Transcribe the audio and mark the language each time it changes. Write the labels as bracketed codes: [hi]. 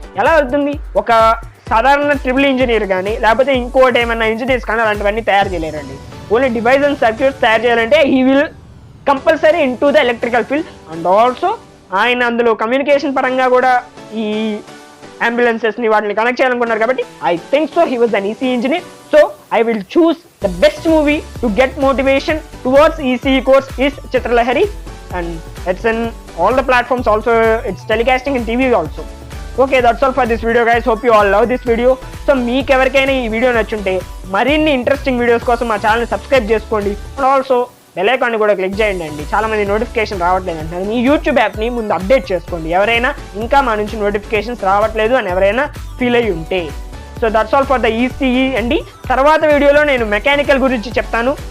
[te] ఎలా వెళ్తుంది, ఒక సాధారణ ట్రిబుల్ ఇంజనీర్ కానీ లేకపోతే ఇంకోటి ఏమైనా ఇంజనీర్స్ కానీ అలాంటివన్నీ తయారు చేయలేరండి. [en] only device and circuits [te] తయారు చేయాలంటే [en] He will compulsory in to the electrical field. [te] And also ఆయన అందులో కమ్యూనికేషన్ పరంగా కూడా ఈ అంబులెన్సెస్ని వాటిని కనెక్ట్ చేయాలనుకున్నారు కాబట్టి [en] I think so he was an EC engineer. సో I will choose the best movie to get motivation towards ECE course is Chitralahari, and it's in all the platforms also, it's telecasting in TV also. Okay, that's all for this video guys, hope you all love this video. [te] So మీకు ఎవరికైనా ఈ video నచ్చుంటే మరిన్ని interesting videos కోసం మా ఛానల్ని subscribe చేసుకోండి. And also bell ఐకాన్ని కూడా క్లిక్ చేయండి అండి. చాలా మంది నోటిఫికేషన్ రావట్లేదు అంటారు, మీ యూట్యూబ్ యాప్ని ముందు అప్డేట్ చేసుకోండి ఎవరైనా ఇంకా మా నుంచి నోటిఫికేషన్స్ రావట్లేదు అని ఎవరైనా ఫీల్ అయ్యి ఉంటే. [en] so that's all for the ECE [te] అండి. తర్వాత వీడియోలో నేను మెకానికల్ గురించి చెప్తాను.